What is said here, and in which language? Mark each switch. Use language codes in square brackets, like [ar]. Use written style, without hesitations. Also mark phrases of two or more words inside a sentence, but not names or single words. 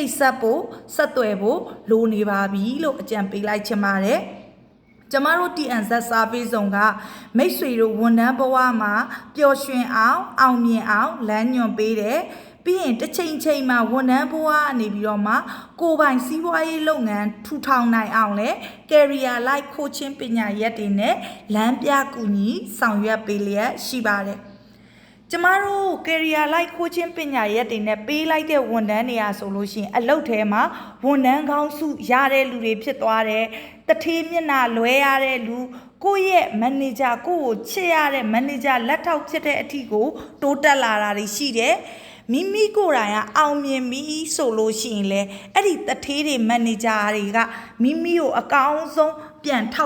[my] တ်ဆက်ဖို့ဆက်သွယ်ဖို့လိုနေပါပြီလို့အကြံပေးလိုက်ချင်ပါတယ်ကျမတို့ TNZ service zone ကမိတ်ဆွေတို့ ဝန်ထမ်းဘဝမှာပျော်ရွှင်အောင်အောင်မြင်အောင်လမ်းညွှန်ပေးတယ်ပြီးရင်တစ်ချိန်မှာဝန်ထမ်းဘဝကနေပြီးတော့မှကိုယ်ပိုင်စီးပွားရေးလုပ်ငန်းထူထောင်နိုင်အောင်လဲ [en] career life coaching [my] ပညာရပ်တွေနဲ့လမ်းပြကူညီဆောင်ရွက်ပေးလျက်ရှိပါတယ်ကျမတို့ [en] career life coaching [my] ပညာရပ်တွေနဲ့ပေးလိုက်တဲ့ဝန်ထမ်းတွေအားဆိုလို့ရှိရင်အ လုပ်ထဲမှာဝန်ထမ်းကောင်းစုရတဲ့လူတွေဖြစ်သွားတယ်တထေးမျက်နှာလွဲရတဲ့လူကိုယ့်ရဲ့မန်နေဂျာကိုချစ်ရတဲ့မန်နေဂျာလက်ထောက်ဖြစ်တဲ့အထိကိုတိုးတက်လာတာတွေရှိတယ်မိမိကိုယ်တိုင်ကအောင်မြင်ပြီဆိုလို့ရှိရင်လေအဲ့ဒီတထေးတွေမန်နေဂျာတွေကမိမိကိုအကောင်းဆုံးပြန်ထော